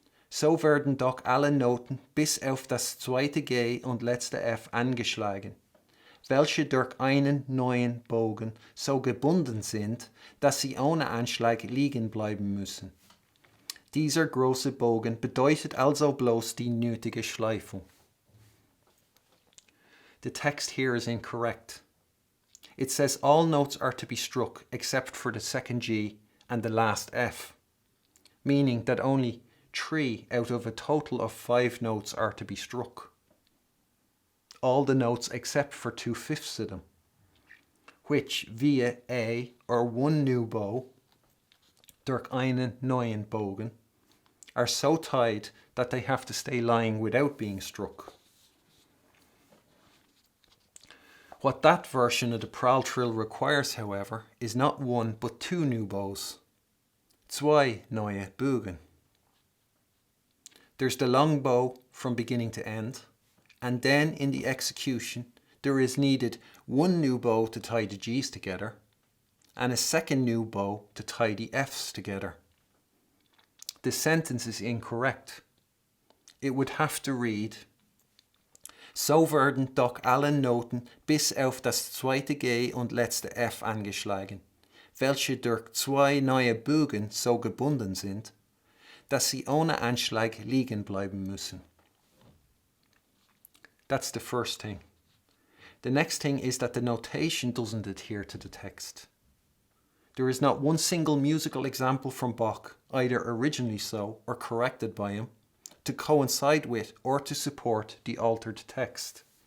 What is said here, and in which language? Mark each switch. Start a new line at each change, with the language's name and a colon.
German: So werden doch alle Noten bis auf das zweite G und letzte F angeschlagen, welche durch einen neuen Bogen so gebunden sind, dass sie ohne Anschlag liegen bleiben müssen. Dieser große Bogen bedeutet also bloß die nötige Schleifung.
English: The text here is incorrect. It says all notes are to be struck except for the second G and the last F, meaning that only 3 out of a total of 5 notes are to be struck. All the notes except for 2/5 of them, which via A or one new bow, durch einen neuen Bogen, are so tied that they have to stay lying without being struck. What that version of the Prall-Trill requires, however, is not 1 but 2 new bows. 2 neue Bögen. There's the long bow from beginning to end, and then in the execution there is needed 1 new bow to tie the G's together, and a second new bow to tie the F's together. The sentence is incorrect.
German: It would have to read: So werden doch alle Noten bis auf das zweite G und letzte F angeschlagen, welche durch 2 neue Bögen so gebunden sind, dass sie ohne Anschlag liegen bleiben müssen.
English: That's the first thing. The next thing is that the notation doesn't adhere to the text. There is not one single musical example from Bach, either originally so or corrected by him, to coincide with or to support the altered text.